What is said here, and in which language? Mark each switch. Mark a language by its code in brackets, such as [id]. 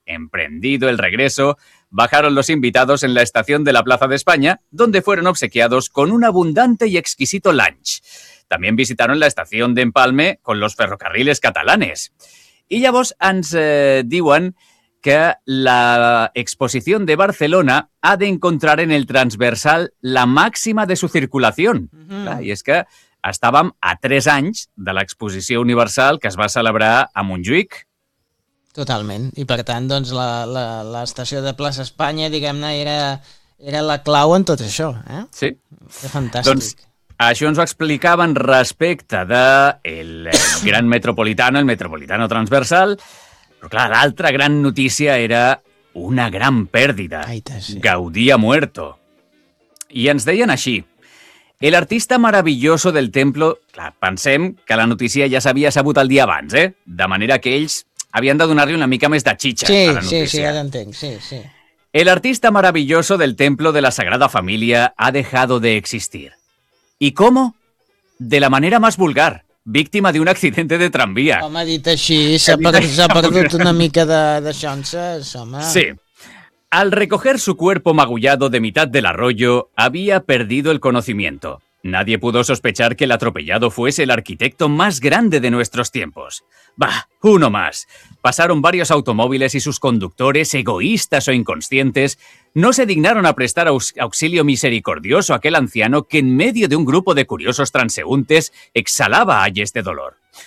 [es] Emprendido el regreso, bajaron los invitados en la estación de la Plaza de España, donde fueron obsequiados con un abundante y exquisito lunch. También visitaron la estación de Empalme con los ferrocarriles catalanes. Y ya vos, [ca] ens diuen que [es] la exposición de Barcelona ha de encontrar en el transversal la máxima de su circulación. [ca] Uh-huh. I és que estàvem a 3 anys de l'exposició universal que es va celebrar a Montjuïc. Totalment, i per tant doncs, l'estació de Plaça Espanya, diguem-ne, era la clau en tot això, eh? Sí. Que fantàstic. Doncs això ens ho explicaven respecte de el gran metropolitano, el metropolitano transversal, però clar, l'altra gran notícia era una gran pèrdida. Aita, sí. [es] Gaudí ha muerto. [ca] I ens deien així: [es] el artista maravilloso del templo... [ca] Clar, pensem que la notícia ja s'havia sabut el dia abans, eh? De manera que ells havien de donar-li una mica més de xitxa, sí, a la notícia. Sí, sí, ja t'entenc, sí, sí. [es] El artista maravilloso del templo de la Sagrada Familia ha dejado de existir. ¿Y cómo? De la manera más vulgar, víctima de un accidente de tranvía. [ca] Home, dit així, s'ha perdut una mica de xances, home. Sí. [es] Al recoger su cuerpo magullado de mitad del arroyo, había perdido el conocimiento. Nadie pudo sospechar que el atropellado fuese el arquitecto más grande de nuestros tiempos. Bah, uno más. Pasaron varios automóviles y sus conductores, egoístas o inconscientes, no se dignaron a prestar auxilio misericordioso a aquel anciano que en medio de un grupo de curiosos transeúntes exhalaba ayes de dolor.